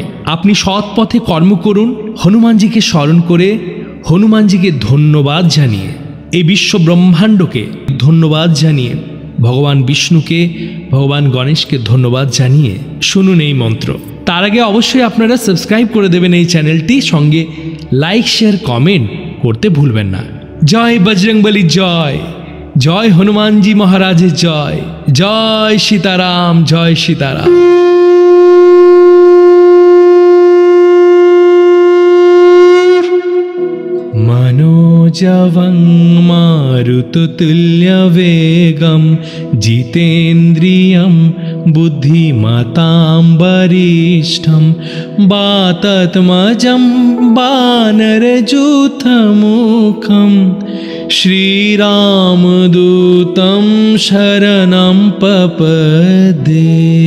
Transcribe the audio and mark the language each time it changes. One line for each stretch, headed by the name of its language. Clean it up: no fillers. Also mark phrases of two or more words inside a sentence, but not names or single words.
Bangla: আপনি সৎ পথে কর্ম করুন, হনুমানজিকে স্মরণ করে, হনুমানজিকে ধন্যবাদ জানিয়ে, এই বিশ্ব ব্রহ্মাণ্ডকে ধন্যবাদ জানিয়ে, ভগবান বিষ্ণুকে, ভগবান গণেশকে ধন্যবাদ জানিয়ে শুনুন এই মন্ত্র। তার আগে অবশ্যই আপনারা সাবস্ক্রাইব করে দেবেন এই চ্যানেলটি, সঙ্গে লাইক শেয়ার কমেন্ট করতে ভুলবেন না। জয় বজরংবলী, জয় জয় হনুমানজি মহারাজের জয়। জয় সীতারাম, জয় সীতারাম।
Sanskrit: मनोजवं मारुततुल्यवेगं जितेन्द्रियं बुद्धिमतां वरिष्ठं वातात्मजं वानरयूथमुखं श्रीरामदूतं शरणं पपदे।